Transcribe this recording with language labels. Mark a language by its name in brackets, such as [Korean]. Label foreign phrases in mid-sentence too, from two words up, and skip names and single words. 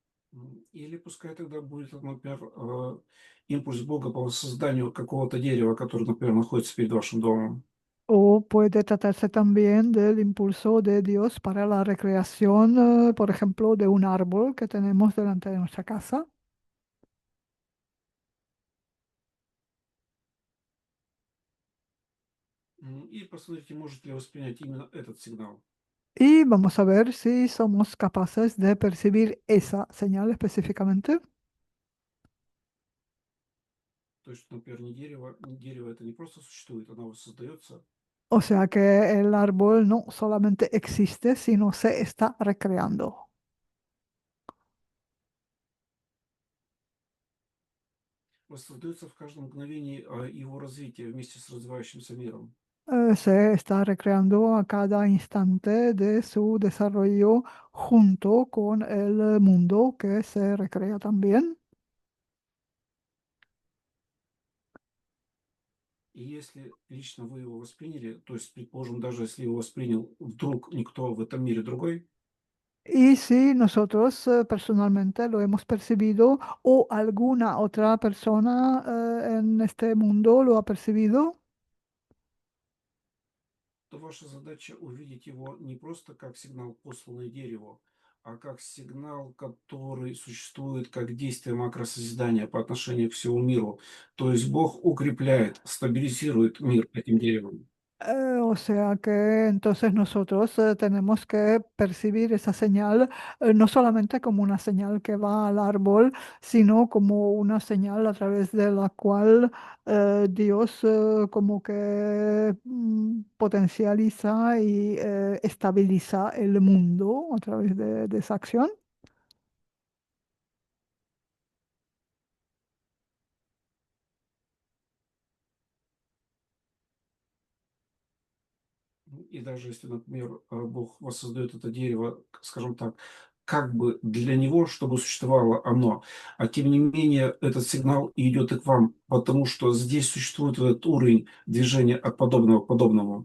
[Russian] Или пускай тогда будет, например, импульс Бога по созданию какого-то дерева, которое, например, находится перед вашим домом. [Spanish] O puede tratarse también del impulso de Dios para la recreación, por ejemplo, de un árbol que tenemos delante de nuestra casa. [Russian] И посмотрите, может ли воспринять именно этот сигнал. [Spanish] Y vamos a ver si somos capaces de percibir esa señal específicamente. [Russian] То есть, например, не дерево это не просто существует, оно воссоздается. [Spanish] O sea que el árbol no solamente existe, sino se está recreando. [Russian] Воссоздается в каждом мгновении его развития вместе с развивающимся миром. [Spanish] Se está recreando a cada instante de su desarrollo junto con el mundo que se recrea también. [Russian] И если лично вы его восприняли, то есть, предположим, даже если его воспринял вдруг никто в этом мире другой, [Spanish] Y si nosotros personalmente lo hemos percibido o alguna otra persona en este mundo lo ha percibido, [Russian] то ваша задача увидеть его не просто как сигнал, посланный дереву, а как сигнал, который существует как действие макросозидания по отношению к всему миру. То есть Бог укрепляет, стабилизирует мир этим деревом. [Spanish] o sea que entonces nosotros tenemos que percibir esa señal no solamente como una señal que va al árbol, sino como una señal a través de la cual Dios como que potencializa y estabiliza el mundo a través de esa acción. [Russian] И даже если, например, Бог воссоздает это дерево, скажем так, как бы для него, чтобы существовало оно, а тем не менее этот сигнал идет и к вам, потому что здесь существует этот уровень движения от подобного к подобному.